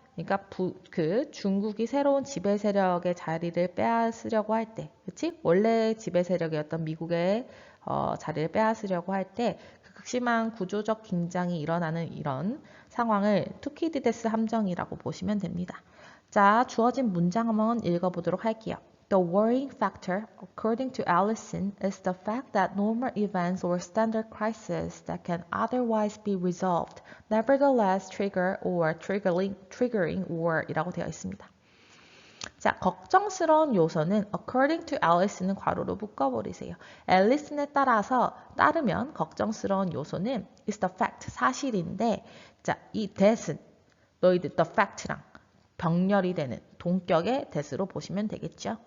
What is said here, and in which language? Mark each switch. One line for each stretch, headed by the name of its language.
Korean: 그러니까 중국이 새로운 지배 세력의 자리를 빼앗으려고 할 때, 그치? 원래 지배 세력이었던 미국의 자리를 빼앗으려고 할 때 그 극심한 구조적 긴장이 일어나는 이런 상황을 투키디데스 함정이라고 보시면 됩니다. 자, 주어진 문장 한번 읽어보도록 할게요.
English: The worrying factor, according to Allison, is the fact that normal events or standard crises that can otherwise be resolved nevertheless trigger or triggering war이라고
Korean: 되어 있습니다. 자, 걱정스러운 요소는
English: according to Allison
Korean: 은 괄호로 묶어버리세요. 앨리슨에 따르면 걱정스러운 요소는
English: is the fact,
Korean: 사실인데 자, 이 that은 너희들 the fact랑 병렬이 되는 동격의 that으로 보시면 되겠죠.